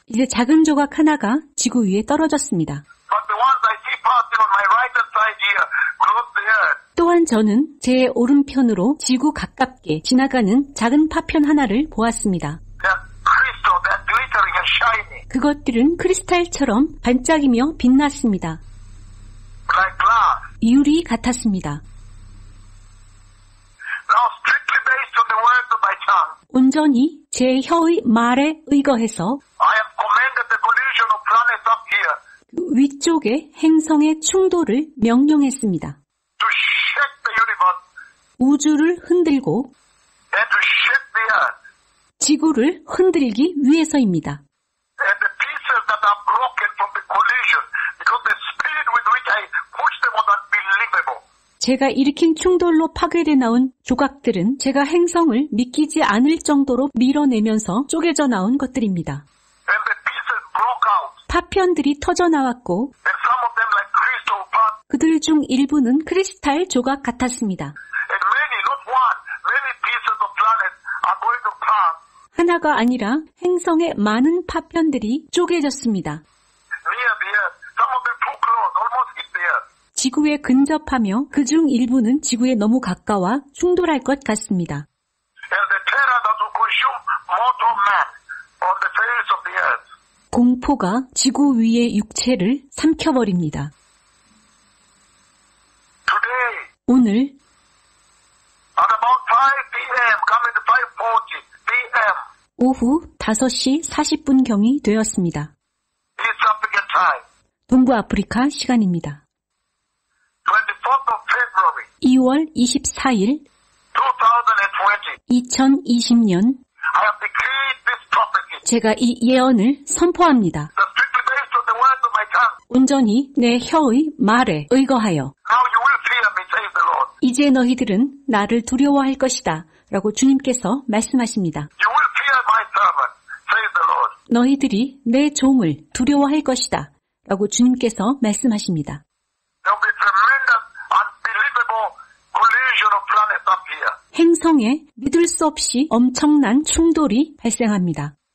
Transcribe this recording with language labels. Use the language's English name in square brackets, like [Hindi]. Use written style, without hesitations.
[Korean] 이제 작은 조각 하나가 지구 위에 떨어졌습니다. [English] But the ones I see passing on my right-hand side here, close the earth, [Korean] 또한 저는 제 오른편으로 지구 가깝게 지나가는 작은 파편 하나를 보았습니다. [English] they're crystal, they're glittering and shiny, [Korean] 그것들은 크리스탈처럼 반짝이며 빛났습니다. [English] like glass. [Korean] 유리 같았습니다. [English] Now strictly based on the words of my tongue, [Korean] 온전히 제 혀의 말에 의거해서 [English] I have commanded the collision of planets up here [Korean] 위쪽의 행성의 충돌을 명령했습니다. [English] to shake the universe [Korean] 우주를 흔들고 [English] and to shake the earth. [Korean] 지구를 흔들기 위해서입니다. [English] And the pieces that are broken from the collision, because the speed with which I pushed them was unbelievable. [Korean] 제가 일으킨 충돌로 파괴돼 나온 조각들은 제가 행성을 믿기지 않을 정도로 밀어내면서 쪼개져 나온 것들입니다. [English] And the pieces broke out. [Korean] 파편들이 터져 나왔고 [English] And some of them [Korean] 그들 중 일부는 크리스탈 조각 같았습니다. [English] And many, not one, many pieces of planets are going to pass [Korean] 하나가 아니라 행성의 많은 파편들이 쪼개졌습니다. [English] near the Earth. Some of them too close, almost hit the Earth. [Korean] 지구에 근접하며 그중 일부는 지구에 너무 가까워 충돌할 것 같습니다. [English] And the terror that will consume mortal man on the face of the Earth. [Korean] 공포가 지구 위의 육체를 삼켜버립니다. [English] Today, [Korean] 오늘 [English] at about 5 p.m., coming to 5:40 p.m., [Korean] 오후 5시 40분경이 되었습니다. [English] East African time, [Korean] 동부아프리카 시간입니다. [English] 24th of February, [Korean] 2월 24일 [English] 2020. [Korean] 2020년 [English] I have decreed this prophecy, [Korean] 제가 이 예언을 선포합니다. [English] that strictly based on the words of my tongue. [Korean] 온전히 내 혀의 말에 의거하여 [English] Now you will fear me, says the Lord. [Korean] 이제 너희들은 나를 두려워할 것이다 라고 주님께서 말씀하십니다. [English] You will fear my servant, says the Lord. [Korean] 너희들이 내 종을 두려워할 것이다 라고 주님께서 말씀하십니다. [English] There will be tremendous, unbelievable collision of planets up here. [Korean] 행성에 믿을 수 없이 엄청난 충돌이 발생합니다.